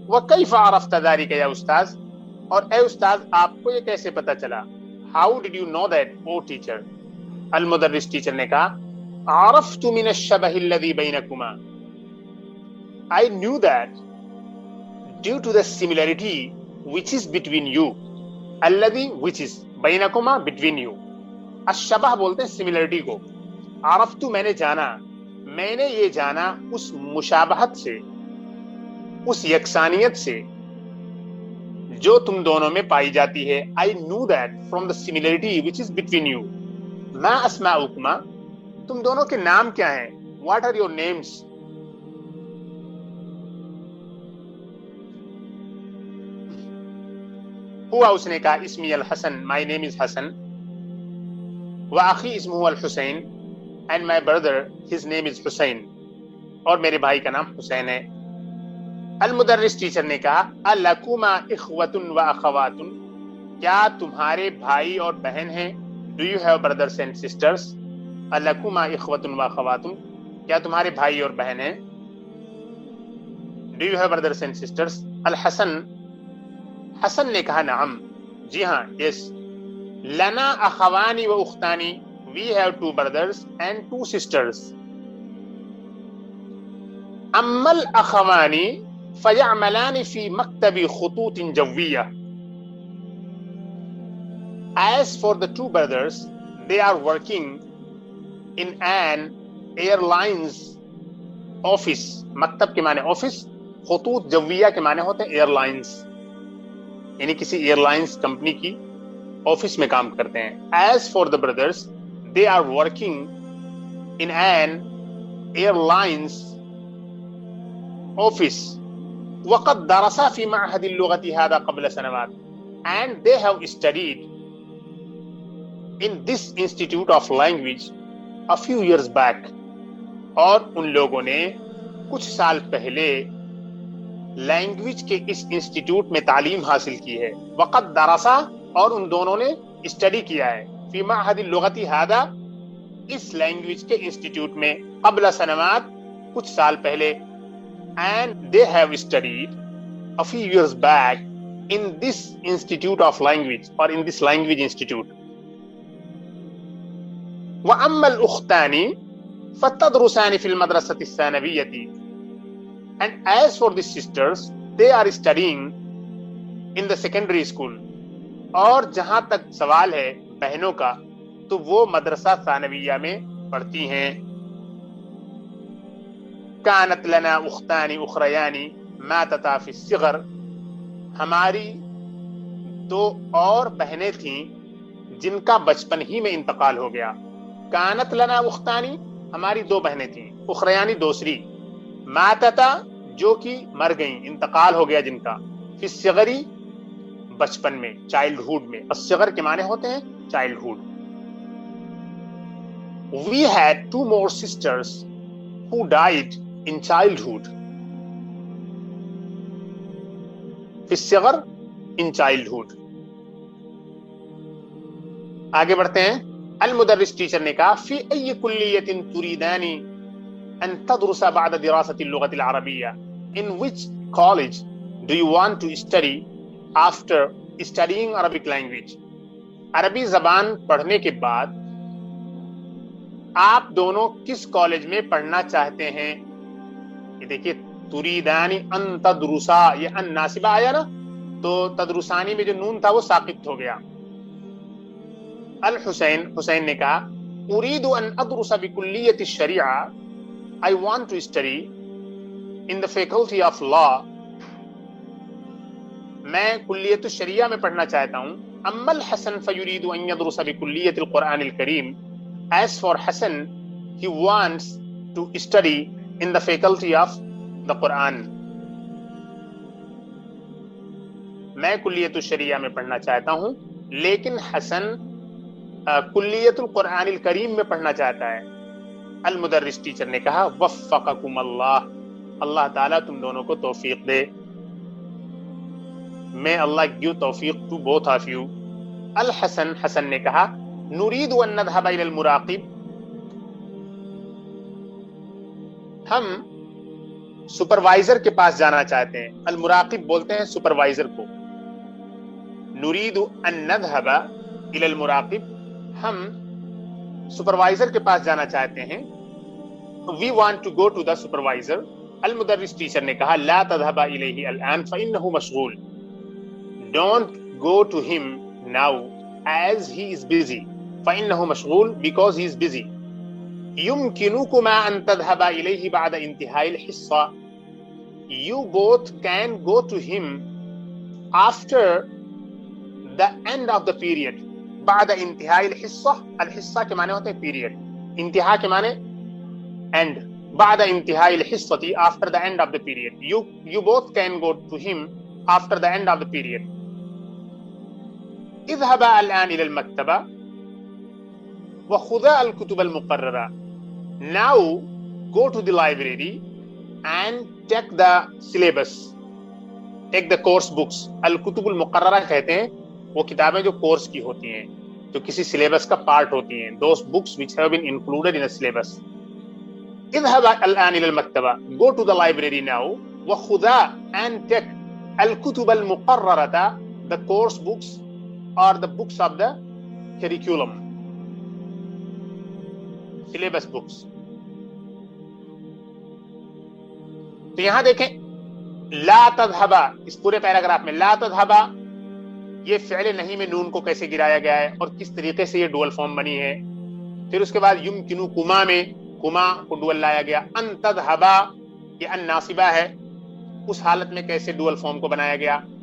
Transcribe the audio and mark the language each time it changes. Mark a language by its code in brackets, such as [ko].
[ar] وکیف عرفت ذلک یا استاذ، [ur] اور اے استاذ آپ کو یہ کیسے پتا چلا؟ [en] How did you know that O teacher? المدرس [ur] teacher نے کہا [ar] عرفت من الشبہ الذی بینکما، [en] I knew that due to the similarity which is between you. [ar] الذی [en] which is، [ar] بینکما [en] between you. [ur] الشبہ بولتے ہیں سملرٹی کو. عرفت میں نے جانا، میں نے یہ جانا اس مشابہت سے، اس یکسانیت سے جو تم دونوں میں پائی جاتی ہے. [en] I knew that from the similarity which is between you. [ar] ما اسماؤکما، [ur] تم دونوں کے نام کیا ہیں؟ [en] What are your names؟ [ur] ہوا، اس نے کہا [ar] اسمی الحسن، [en] my name is [ur] حسن. [ar] وَأَخِي اسمه الحسین، [en] and my brother his name is Hussain, [ur] اور میرے بھائی کا نام حسین ہے. المدرس ٹیچر نے کہا [ar] الکما اخوۃ واخوات، [ur] کیا تمہارے بھائی اور بہن ہیں؟ [en] Do you have brothers and sisters؟ [ur] الکما اخوۃ واخوات، کیا تمہارے بھائی اور بہن ہیں؟ Do you have brothers and sisters؟ الحسن، حسن نے کہا [ar] نعم، [ur] جی ہاں، یس. [en] لنا اخوانی و اختانی، we have 2 brothers and 2 sisters. [ar] اما الاخوانی فیعملان فی مکتب خطوط جویہ. [en] As for the 2 brothers, they are working in an airlines office. [ur] مکتب کے معنی آفس، [ar] خطوط جویہ [ur] کے معنی ہوتے ہیں ایئر لائنس، یعنی کسی ایئر لائنس کمپنی کی آفس میں کام کرتے ہیں. [en] As for the brothers, they are working in an airlines office. [ar] وقد درسا في معهد اللغة هذا قبل سنوات. [en] And they have studied in this institute of language a few years back, [ur] اور ان لوگوں نے کچھ سال پہلے لینگویج کے اس انسٹیٹیوٹ میں تعلیم حاصل کی ہے. [ar] وقت درسا، [ur] اور ان دونوں نے اسٹڈی کیا ہے، [ar] فی معہد اللغۃ ھذا، [ur] اس لینگویج کے انسٹیٹیوٹ میں، [ar] قبل سنوات، [ur] کچھ سال پہلے. [en] and they have studied a few years back in this institute of language, or in this language institute. [ar] وأما الأختان فتدرسان في المدرسة الثانوية. [en] And as for the sisters, they are studying in the secondary school. [ur] اور جہاں تک سوال ہے بہنوں کا، تو وہ مدرسہ ثانویہ میں پڑھتی ہیں. [ar] كانت لنا اختان اخريان ماتتا في الصغر. [ur] ہماری دو اور بہنیں تھیں جن کا بچپن ہی میں انتقال ہو گیا. [ar] كانت لنا اختانی، [ur] ہماری دو بہنیں تھیں، [ar] اخریانی [ur] دوسری، [ar] ماتتا [ur] جو کہ مر گئیں، انتقال ہو گیا جن کا، [ar] فی الصغر [ur] بچپن میں، [en] childhood [ur] میں. الصغر کے معنی ہوتے ہیں [en] Childhood. We had two more sisters who died in childhood. [ar] فی الصغر [en] in childhood. [ur] آگے بڑھتے ہیں. [ar] المدرس [ur] ٹیچر نے کہا [ar] فی ای کلیۃ تريدان ان تدرس بعد دراسة اللغة العربية. [en] In which college do you want to study after studying Arabic language? [ur] عربی زبان پڑھنے کے بعد آپ دونوں کس کالج میں پڑھنا چاہتے ہیں؟ یہ دیکھیے [ar] تریدانی ان تدرسا، [ur] یہ ان ناسبہ آیا نا، تو تدرسانی میں جو نون تھا وہ ساقط ہو گیا. [ar] الحسین، [ur] حسین نے کہا [ar] اريد ان ادرس بکلیۃ الشریعہ. [en] I want to study in the faculty of law. [ur] میں کلیۃ الشریعہ میں پڑھنا چاہتا ہوں. [ar] اما الحسن فیرید ان یدرس بکلیۃ القرآن الکریم. [en] As for Hassan, he wants to study in the faculty of the Quran. [ur] میں کلیۃ الشریعہ میں پڑھنا چاہتا ہوں، لیکن حسن کلیۃ القرآن الکریم میں پڑھنا چاہتا ہے. المدرس ٹیچر نے کہا [ar] وفقکم اللہ، [ur] اللہ تعالیٰ تم دونوں کو توفیق دے. [en] May Allah give توفیق to both of you. [ar] الحسن، [ur] حسن نے کہا [ar] نريد ان نذهب الى المراقب. [ur] ہم سپروائزر کے پاس جانا چاہتے ہیں. المراقب بولتے ہیں سپروائزر کو. [ar] نريد ان نذهب الى المراقب، [ur] ہم سپروائزر کے پاس جانا چاہتے ہیں. [en] We want to go to the supervisor. [ar] المدرس [ur] teacher نے کہا [ar] لا تذهب الیہ الان فانه مشغول. [en] Don't go to him now as he is busy. [ar] فانه مشغول [en] because he is busy. [ar] يمكنكما ان تذهب الیہ بعد انتهاء الحصہ. [en] You both can go to him after the end of the period. [ar] بعد انتہاء الحصہ، [ur] الحصہ کے معنی ہوتے ہیں پیریڈ، انتہا کے معنی [en] end. [ar] بعد انتہاء الحصہ [en] after the end of the period. You both can go to him after the end of the period. [ar] اذهبا الآن إلى المكتبة وخذا الكتب المقررة. [en] Now go to the library and take the syllabus, take the course books. [ur] الکتب المقررہ کہتے ہیں وہ کتابیں جو course کی ہوتی ہیں، جو کسی سلیبس کا پارٹ ہوتی ہیں. [en] Those books which have been included in a syllabus. [ar] اذهبا الآن إلى المكتبة. [en] Go to the library now [ar] وخذا [en] and take [ar] الكتب المقررة، [en] the course books or the books of the curriculum, syllabus books. [ur] تو یہاں دیکھیں [ar] لا تذهبا، [ur] اس پورے پیراگراف میں لا تذهبا یہ فعل نہیں میں نون کو کیسے گرایا گیا ہے اور کس طریقے سے یہ ڈوئل فارم بنی ہے. پھر اس کے بعد [ar] یمکنکما [ur] میں کما کو ڈوئل لایا گیا. [ar] ان تذهبا [ur] یہ ان ناصبہ ہے، اس حالت میں کیسے ڈوئل فارم کو بنایا گیا.